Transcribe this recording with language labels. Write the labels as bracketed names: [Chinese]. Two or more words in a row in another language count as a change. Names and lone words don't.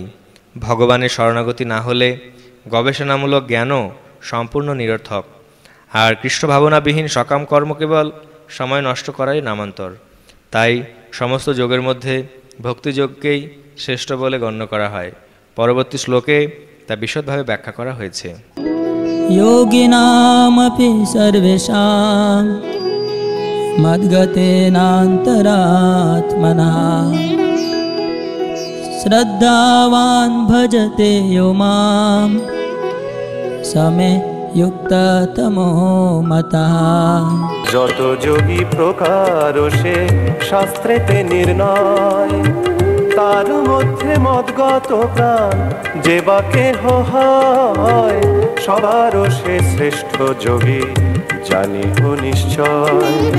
[Bangla] ভগবানের শরণাগতি না হলে গবেষণামূলক জ্ঞানও সম্পূর্ণ নিরর্থক। আর কৃষ্ণ ভাবনাবিহীন সকাম কর্ম কেবল সময় নষ্ট করাই নামান্তর। তাই সমস্ত যোগের মধ্যে ভক্তিযোগকেই শ্রেষ্ঠ বলে গণ্য করা হয়। পরবর্তী শ্লোকে তা বিশদভাবে ব্যাখ্যা করা হয়েছে। [Sanskrit] योगिनामपि सर्वेषां मद्गतेनान्तरात्मना श्रद्धावान् भजते यो मां समे युक्ततमो मतः। [Bangla] যত যোগী প্রকার সে শাস্ত্রেতে নির্ণয়, তার মধ্যে মদগত প্রাণ যে বা কেহ হয়, সবারও সে শ্রেষ্ঠ যোগী জানিহ নিশ্চয়।